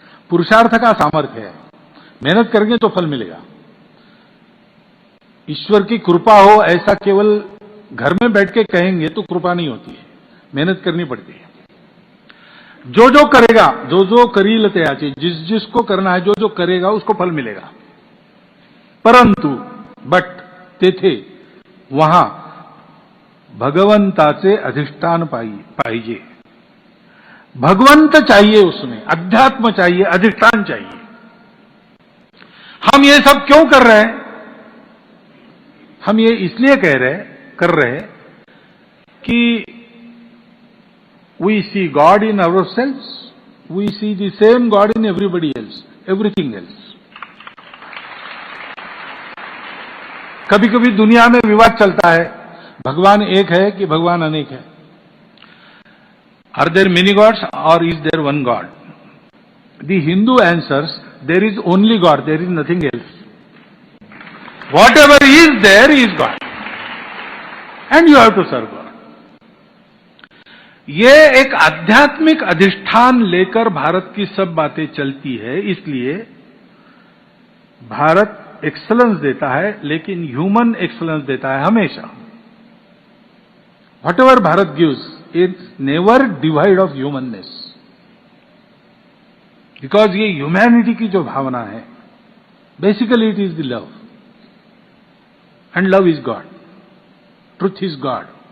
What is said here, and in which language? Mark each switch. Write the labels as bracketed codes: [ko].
[hi] पुरुषार्थ का सामर्थ्य है, मेहनत करेंगे तो फल मिलेगा। ईश्वर की कृपा हो ऐसा केवल घर में बैठ के कहेंगे तो कृपा नहीं होती है, मेहनत करनी पड़ती है। जो जो करेगा, [mr] जो जो करील त्याचे, [hi] जिस जिसको करना है, जो जो करेगा उसको फल मिलेगा। [mr] परंतु तेथे [hi] वहां [mr] भगवंताचे अधिष्ठान पाहिजे। [hi] भगवंत चाहिए, उसमें अध्यात्म चाहिए, अधिष्ठान चाहिए। हम ये सब क्यों कर रहे हैं? हम ये इसलिए कर रहे कि [en] we see God in ourselves, we see the same God in everybody else, everything else. [hi] कभी कभी दुनिया में विवाद चलता है, भगवान एक है कि भगवान अनेक है। [en] Are there many gods or is there one God? The Hindu answers, there is only God, there is nothing else. Whatever is there is God. And you have to serve God. [hi] ये एक आध्यात्मिक अधिष्ठान लेकर भारत की सब बातें चलती है। इसलिए भारत एक्सलेंस देता है, लेकिन ह्यूमन एक्सलेंस देता है हमेशा। [en] whatever Bharat gives, it's never divide of humanness, because [hi] ये ह्यूमैनिटी की जो भावना है, [en] Basically it is the love, and love is God, truth is God.